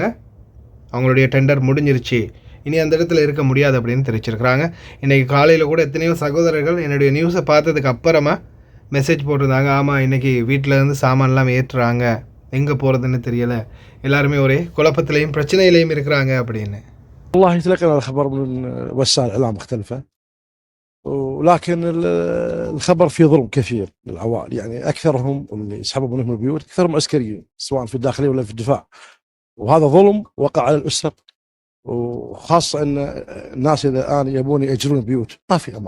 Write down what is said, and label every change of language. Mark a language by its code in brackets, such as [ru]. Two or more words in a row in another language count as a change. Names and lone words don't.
[ta] அவங்களுடைய டெண்டர் முடிஞ்சிருச்சு, இனி அந்த இடத்துல இருக்க முடியாது அப்படின்னு தெரிவிச்சிருக்கிறாங்க. இன்றைக்கி காலையில் கூட எத்தனையோ சகோதரர்கள் என்னுடைய நியூஸை பார்த்ததுக்கு அப்புறமா மெசேஜ் போட்டிருந்தாங்க. ஆமாம், இன்றைக்கி வீட்டிலேருந்து சாமான்லாம் ஏற்றுறாங்க, எங்கே போகிறதுன்னு தெரியலை, எல்லாருமே ஒரே குழப்பத்திலையும் பிரச்சனையிலையும் இருக்கிறாங்க அப்படின்னு. [ar] والله تلقينا الخبر من وسائل الإعلام مختلفة، ولكن الخبر فيه ظلم كثير للعوائل. يعني أكثرهم اللي يسحبوا منهم البيوت أكثرهم عسكريين، سواء في الداخلية ولا في الدفاع، وهذا ظلم وقع على الأسر، وخاصة أن الناس إذا الآن يبون يأجرون بيوت ما في أمان.